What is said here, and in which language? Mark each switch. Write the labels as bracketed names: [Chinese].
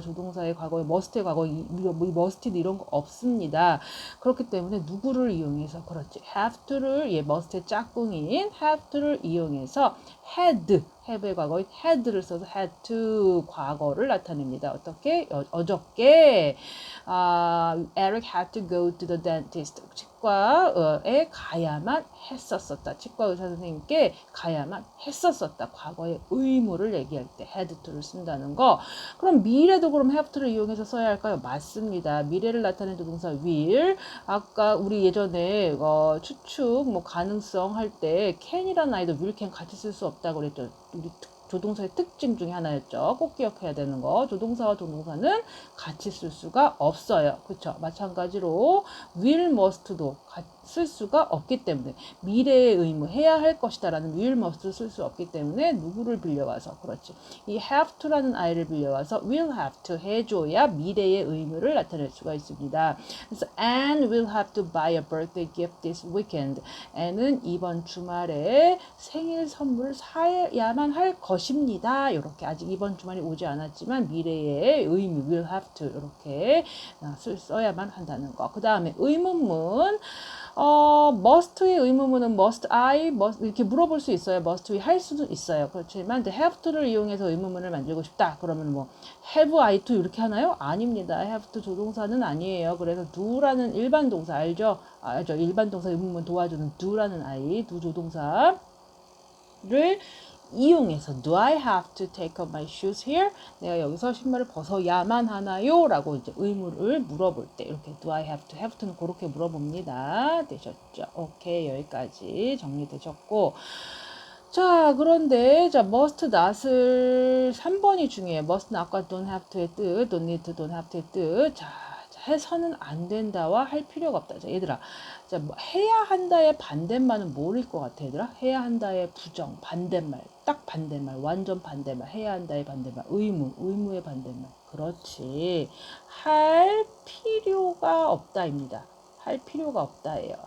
[Korean] 조동사의 과거에 must의 과거에 musted 이런 거 없습니다. 그렇기 때문에 누구를 이용해서 그렇지. have to를 must의 짝꿍인 have to를 이용해서 had have의 과거인 had를 써서 had to 과거를 나타냅니다. 어떻게? 어저께 [English] Eric had to go to the dentist. [Korean] 치과에 가야만 했었었다. 치과 의사 선생님께 가야만 했었었다. 과거의 의무를 얘기할 때 had to를 쓴다는 거. 그럼 미래도 그럼 have to를 이용해서 써야 할까요? 맞습니다. 미래를 나타내는 조동사 will. 아까 우리 예전에 추측, 가능성 할 때 can이라는 아이도 will, can 같이 쓸 수 없다고 그랬죠. 우리 조동사의 특징 중에 하나였죠. 꼭 기억해야 되는 거. 조동사와 동사는 같이 쓸 수가 없어요. 그렇죠? 마찬가지로 will, must도 쓸 수가 없기 때문에 미래의 의무, 해야 할 것이다라는 will, must를 쓸 수 없기 때문에 누구를 빌려와서 그렇지. 이 have to라는 아이를 빌려와서 will have to 해줘야 미래의 의무를 나타낼 수가 있습니다. 그래서 [English] Anne will have to buy a birthday gift this weekend. [Korean] Anne은 이번 주말에 생일 선물을 사야만 할 것입니다. 이렇게 아직 이번 주말이 오지 않았지만 미래의 의무 will have to 이렇게 써야만 한다는 거. 그 다음에 의문문 must의 의문문은 must I 이렇게 물어볼 수 있어요. must we 할 수도 있어요. 그렇지만 have to를 이용해서 의문문을 만들고 싶다. 그러면 뭐 have I to 이렇게 하나요? 아닙니다. have to 조동사는 아니에요. 그래서 do라는 일반 동사 알죠? 알죠? 일반 동사 의문문 도와주는 do라는 아이, do 조동사를 이용해서 [English] do I have to take off my shoes here? [Korean] 내가 여기서 신발을 벗어야만 하나요? 라고 이제 의무를 물어볼 때 이렇게 do I have to는 그렇게 물어봅니다. 되셨죠? 오케이, 여기까지 정리되셨고 자, 그런데 자 must not을 3번이 중요해요. must not과 don't have to의 뜻, don't need to, don't have to의 뜻. 자, 해서는 안 된다와 할 필요가 없다. 자, 얘들아. 자, 해야 한다의 반대말은 뭐일 것 같아, 얘들아? 해야 한다의 부정, 반대말, 딱 반대말, 완전 반대말, 해야 한다의 반대말, 의무의 반대말. 그렇지. 할 필요가 없다입니다. 할 필요가 없다예요.